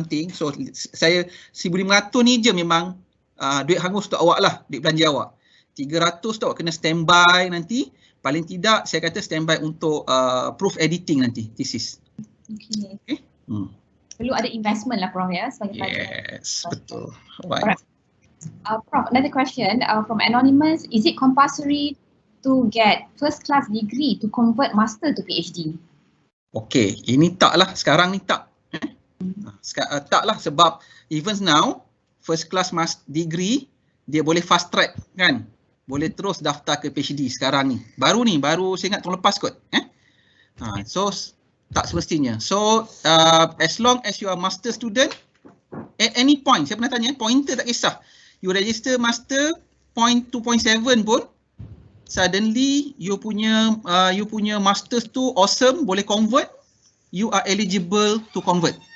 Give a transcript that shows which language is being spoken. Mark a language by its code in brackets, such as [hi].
[ms] So saya 1,500 ni je memang duit hangus untuk awak lah, duit belanja awak. 300 tu awak kena standby nanti. Paling tidak saya kata standby untuk proof editing nanti, thesis. Okay. Perlu ada investment lah Prof ya sebagai pelajar. [en] Yes, betul. Alright. Prof, another question from Anonymous. Is it compulsory to get first class degree to convert master to PhD? [ms] Okay, ini tak lah. Sekarang ni tak. Tak lah sebab even now, first class degree, dia boleh fast track kan. Boleh terus daftar ke PhD sekarang ni. Baru saya ingat tahun lepas kot. So, tak semestinya. [en] So, as long as you are master student, at any point, saya pernah tanya, pointer tak kisah. You register master, point 2.7 pun, suddenly you punya masters tu awesome, boleh convert, you are eligible to convert.